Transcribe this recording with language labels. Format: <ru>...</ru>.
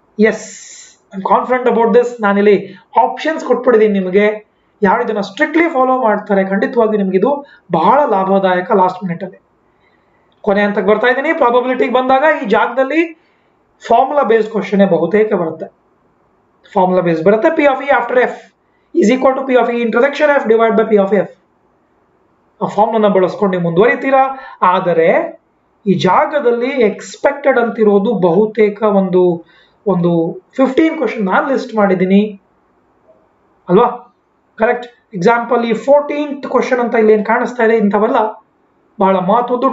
<en>Yes, I am confident about this.</en> <kn>ನಾನಿಲ್ಲಿ options ಕೊಟ್ಬಿಟ್ಟಿದ್ದೀನಿ ನಿಮಗೆ. ಯಾರು ಇದನ್ನ ಸ್ಟ್ರಿಕ್ಟ್ಲಿ ಫಾಲೋ ಮಾಡ್ತಾರೆ ಖಂಡಿತವಾಗಿ ನಿಮ್ಗೆ ಇದು ಬಹಳ ಲಾಭದಾಯಕ. ಲಾಸ್ಟ್ ಮಿನಿಟ್ ಅಲ್ಲಿ ಕೊನೆ ಹಂತಕ್ಕೆ ಬರ್ತಾ ಇದ್ದೀನಿ. ಪ್ರಾಬಬಿಲಿಟಿಗೆ ಬಂದಾಗ ಈ ಜಾಗದಲ್ಲಿ ಫಾರ್ಮುಲಾ ಬೇಸ್ಡ್ ಕ್ವಶನ್ ಬಹುತೇಕ ಬರುತ್ತೆ. ಫಾರ್ಮುಲಾ ಬೇಸ್ ಬರುತ್ತೆ.</kn> <en>P of E after F is equal to P of E intersection F divided by P of F.</en> <kn>ಆ ಫಾರ್ಮುಲಾನ ಬಳಸ್ಕೊಂಡು ನೀವು ಮುಂದುವರಿತೀರಾ. ಆದರೆ ಈ ಜಾಗದಲ್ಲಿ ಎಕ್ಸ್ಪೆಕ್ಟೆಡ್ ಅಂತಿರೋದು ಬಹುತೇಕ ಒಂದು 15 ಕ್ವಶನ್ ನಾನು ಲಿಸ್ಟ್ ಮಾಡಿದ್ದೀನಿ ಅಲ್ವಾ. ಕರೆಕ್ಟ್. ಎಕ್ಸಾಂಪಲ್ ಈ 14th ಕ್ವಶನ್ ಅಂತ ಇಲ್ಲಿ ಏನು ಕಾಣಿಸ್ತಾ ಇದೆ, ಇಂಥವೆಲ್ಲ ಬಹಳ ಮಹತ್ವದ್ದು.</kn>